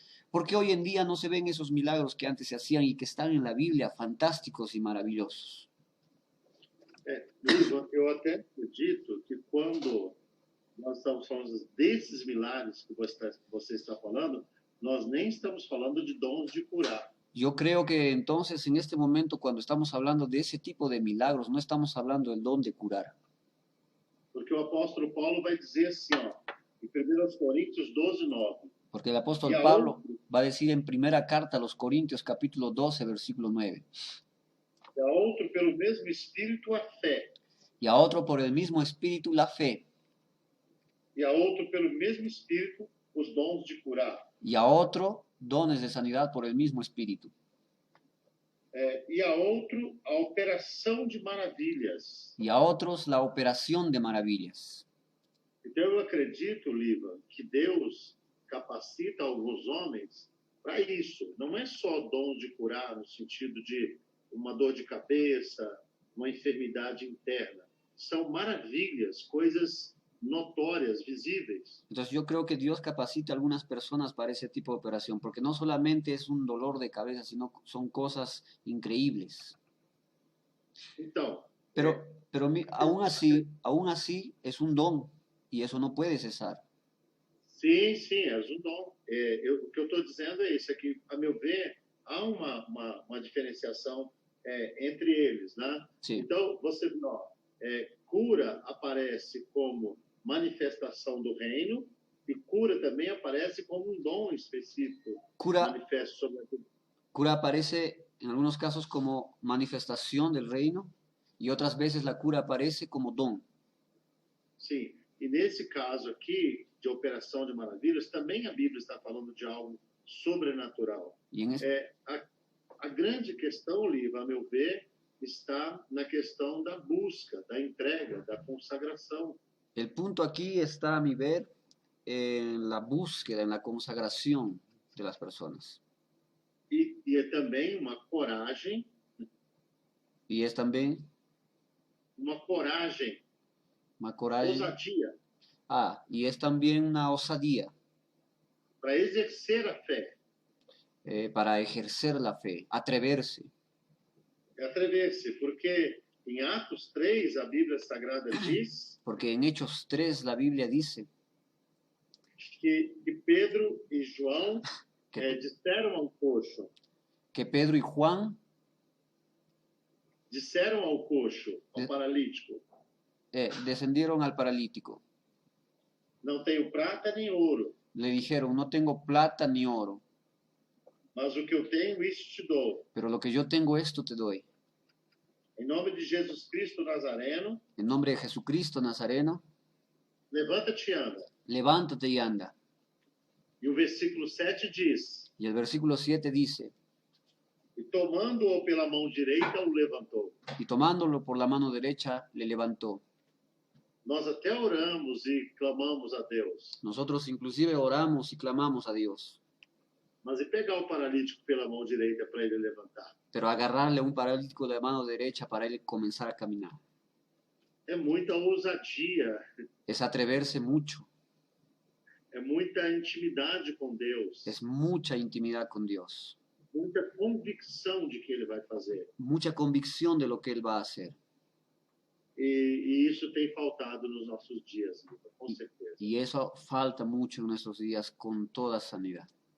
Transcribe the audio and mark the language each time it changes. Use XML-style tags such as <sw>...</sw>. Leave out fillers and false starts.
<es>¿Por qué hoy en día no se ven esos milagros que antes se hacían y que están en la Biblia, fantásticos y maravillosos?</es> <pt>Eu até acredito que quando nós estamos falando desses milagres que você está falando, nós nem estamos falando de dons de curar.</pt> <es>Yo creo que entonces en este momento, cuando estamos hablando de ese tipo de milagros, no estamos hablando del don de curar.</es> <pt>Porque o apóstolo Paulo vai dizer assim, ó, em 1 Coríntios 12, 9.</pt> <es>Porque el apóstol</es> <pt>E a</pt> <es>Pablo</es> <pt>outro,</pt> <es>va a decir en primera carta a los Corintios, capítulo 12, versículo 9.</es> <pt>e a outro pelo mesmo Espírito a fé,</pt> <es>Y a otro por el mismo espíritu la fe.</es> <pt>e a outro pelo mesmo Espírito os dons de curar.</pt> <es>Y a otro dones de sanidad por el mismo espíritu.</es> <pt>E a outro a operação de maravilhas.</pt> <es>Y a otros la operación de maravillas.</es> <pt>Então eu acredito, Liva, que Deus capacita alguns homens para isso. Não é só dom de curar no sentido de uma dor de cabeça, uma enfermidade interna. São maravilhas, coisas notórias, visíveis.</pt> <es>Entonces yo creo que Dios capacita a algunas personas para ese tipo de operación, porque no solamente es un dolor de cabeza, sino son cosas increíbles.</es> <pt>Então,</pt> <es>Pero aún así es un don y eso no puede cesar.</es> <pt>sim, é um dom. O que eu estou dizendo é isso, é que, a meu ver, há uma diferenciação entre eles, né?</pt> <es>Sí.</es> <pt>Então, você vê, ó, cura aparece como manifestação do reino e cura também aparece como um dom específico manifesto sobre aquilo.</pt> <es>Cura aparece en algunos casos como manifestación del reino y otras veces la cura aparece como don.</es> <pt>Sim, e nesse caso aqui, de operação de maravilhas, também a Bíblia está falando de algo sobrenatural. A grande questão, Liva, a meu ver, está na questão da busca, da entrega, da consagração.</pt> <es>El punto aquí está, a mi ver, en la búsqueda, en la consagración de las personas.</es> <pt>E é também uma coragem.</pt> <es>Y es también</es> <pt>uma coragem.</pt> <es>Ousadia. Y es también una osadía.</es> <pt>Para exercer a fe.</pt> <es>Para ejercer la fe, atreverse.</es> <pt>Atrever-se, porque em Atos 3 a Bíblia Sagrada diz.</pt> <es>Porque en Hechos 3 la Biblia dice</es> <pt>que Pedro e João</pt> <es>que,</es> <pt>disseram ao coxo,</pt> <es>que Pedro y Juan</es> <pt>disseram ao coxo, ao De- paralítico,</pt> <es>descendieron al paralítico.</es> <pt>não tenho prata nem ouro,</pt> <es>Le dijeron, no tengo plata ni oro,</es> <pt>mas o que eu tenho, isso te dou.</pt> <es>pero lo que yo tengo esto te doy.</es> <pt>Em nome de Jesus Cristo Nazareno,</pt> <es>En nombre de Jesucristo Nazareno,</es> <pt>levanta-te e anda.</pt> <es>levántate y anda.</es> <pt>E o versículo 7 diz,</pt> <es>Y el versículo 7 dice,</es> <pt>e tomando-o pela mão direita, o levantou.</pt> <es>y tomándolo por la mano derecha, le levantó.</es> <pt>Nós até oramos e clamamos a Deus,</pt> <es>Nosotros inclusive oramos y clamamos a Dios,</es> <pt>mas e pegar o paralítico pela mão direita para ele levantar?</pt> <es>pero agarrarle a un paralítico de la mano derecha para él comenzar a caminar</es> <pt>É muita ousadia,</pt> <es>es atreverse mucho,</es> <pt>é muita intimidade com Deus,</pt> <es>es mucha intimidad con Dios,</es> <pt>muita convicção de que ele vai fazer.</pt> <es>mucha convicción de lo que Él va a hacer.</es> <pt>E isso tem faltado nos nossos dias, com certeza.</pt> <es>Y eso falta mucho en nuestros días con toda sanidad.</es>